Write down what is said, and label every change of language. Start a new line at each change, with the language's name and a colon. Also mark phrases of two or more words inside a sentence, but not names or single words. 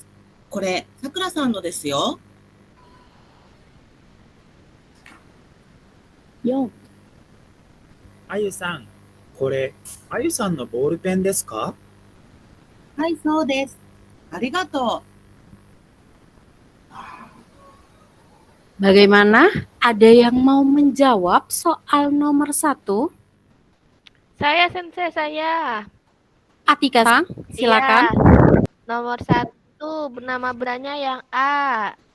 Japanese: これ、さくらさんのですよ。 4、あゆさん、これ、あゆさんのボールペンですか？はい、そうです。ありがと
Indonesian: Bagaimana? Ada yang mau menjawab soal nomor 1? Saya, Sensei, saya. Atika-sang, silakan. Iya. Nomor 1, bernama beranya yang A.